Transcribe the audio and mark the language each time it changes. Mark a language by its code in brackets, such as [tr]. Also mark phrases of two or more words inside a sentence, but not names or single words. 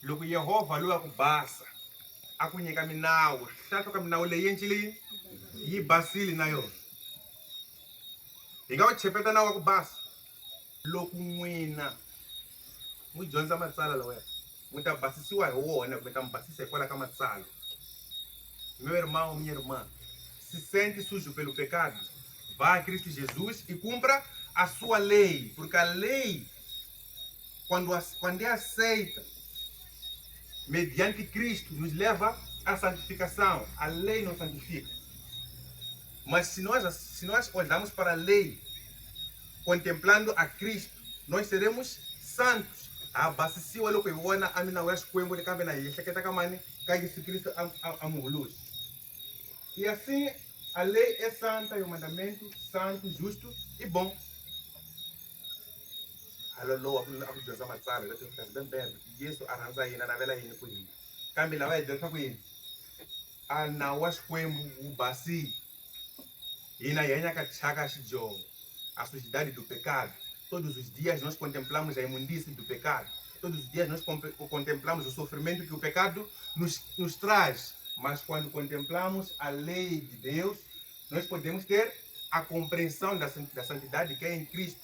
[ts] loko Yehova loyi ku basa a ku nyika minawu hlahla ka minawu leyi endlile yi basile na yona hi nga wu chepeta nawu wa ku basa loko n'wina n'wi dyondza matsalwa lawaya n'wi ta basisiwa hi wona kumbe ta mi basisa hikwalaho ka matsalwa. [pt] Meu irmão, minha irmã, se sente sujo pelo pecado, vá a Cristo Jesus e cumpra a sua lei, porque a lei, quando é aceita mediante Cristo, nos leva à santificação. A lei não santifica. Mas se nós olharmos para a lei, contemplando a Cristo, nós seremos santos. [ts] Abasisiwa loko hi vona a minawu ya Xikwembu le kambe na hi ehleketa ka mani ka Yesu Cristo a muhulusi. [pt] E assim a lei é santa e o mandamento santo, justo e bom. [ts] Alolo a ku dyondza matsalwa leswi swi kahle bembe Yesu a rhandza hina navela yini ku hina kambe lava hi dyondzisa ku yini a nawu wa Xikwembu wu basile hina hi hanya ka thyaka xidyoho [pt] a sujidade do pecado. Todos os dias nós contemplamos a imundície do pecado. Todos os dias nós contemplamos o sofrimento que o pecado nos traz. Mas quando contemplamos a lei de Deus, nós podemos ter a compreensão da santidade que é em Cristo.